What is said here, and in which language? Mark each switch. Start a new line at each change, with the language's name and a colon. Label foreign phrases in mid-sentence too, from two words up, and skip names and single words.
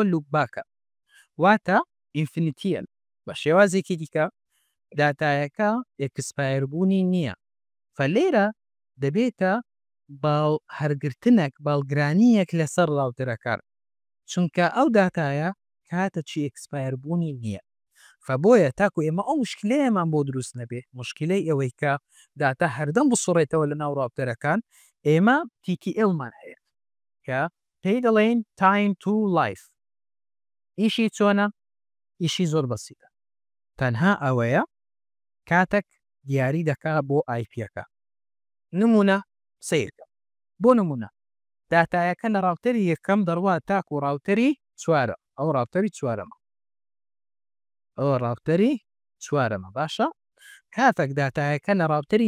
Central Kurdish: لوپ باکە واتە ئینفینیتیەن بە شێوازێکی دیکە داتایەکە ئەکسپایر بوونی نییە فەلێرە دەبێتە باڵ هەرگرتنێک باڵگرانیەک لەسەر ڕاوتەرەکان چونکە ئەو داتایە کاتە چی ئەکسپایر بوونی نییە فبۆیە تاکو ئێمە ئەو مشکلەیەمان بۆ دروست نەبێ مشکلەی ئەوەی کە داتا هەردەم بسوڕێتەوە لە ناو ڕاوتەرەکان ئێمە TTLمان هەیە کە پێی دەڵێن
English: time to life
Central Kurdish: ئیشی چۆنە ئیشی زۆر بەسیتە تەنها ئەوەیە کاتێک دیاری دەکا بۆ آیپیەکە نمونە سیرکە بۆ نمونە داتایەکە لە ڕاوتەری یەکەم دەڕوا تاکو ڕاوتەری چوارە ئەو ڕاوتەری چوارەمە ئەوە ڕاوتەری چوارەمە باشە کاتێک داتایەکە لە ڕاوتەری